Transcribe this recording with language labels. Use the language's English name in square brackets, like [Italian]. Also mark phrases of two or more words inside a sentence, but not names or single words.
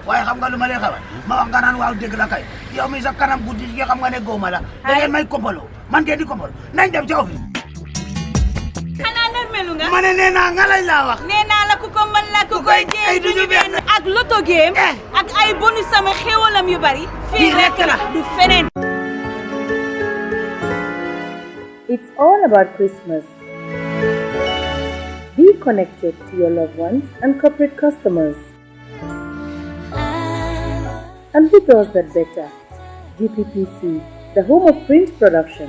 [Wolof] waaye xam nga lu ma lay xamal ma wax nga naan waaw dëgg la kay yow mi sa kanam guddi gi xam nga ne góoma la da ngeen may kompaloo man ngeen di kompaloo nañ dem ca office xanaa nërmelu nga ma ne nee naa nga lay laa wax nee naa la ku ko mën la ku koy jéem duñu benn ak loto game ak ay bonus sama xéwalam yu bari fii rekk la du feneen [English] It's all about Christmas. Be connected to your loved ones and corporate customers. And who does that better? GPPC, the home of print production.